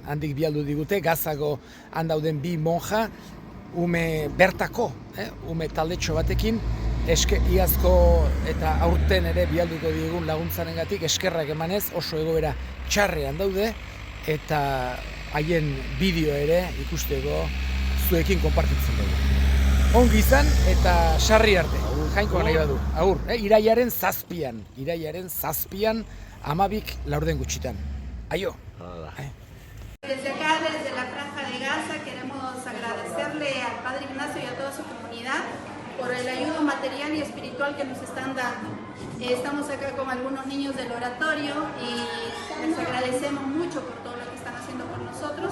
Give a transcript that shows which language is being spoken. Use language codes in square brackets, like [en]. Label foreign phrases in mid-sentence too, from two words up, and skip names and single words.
[eu] Handik bialdu digute Gazako handauden bi monja ume bertako, ume taldetxo batekin, iazko eta aurten ere bialduko digun laguntzarengatik eskerrak emanez oso egoera txarrean daude eta haien bideo ere ikusteko zuekin konpartitzen dugu. Ongi izan eta sarri arte. Jainko nahi badu. Agur, irailaren 7an. Irailaren 7an 12 laurden gutxitan. Aio. [es] Desde acá, desde la Franja de Gaza, queremos agradecerle al Padre Ignacio y a toda su comunidad por el ayuda material y espiritual que nos están dando. Estamos acá con algunos niños del oratorio y les agradecemos mucho por todo lo que están haciendo por nosotros.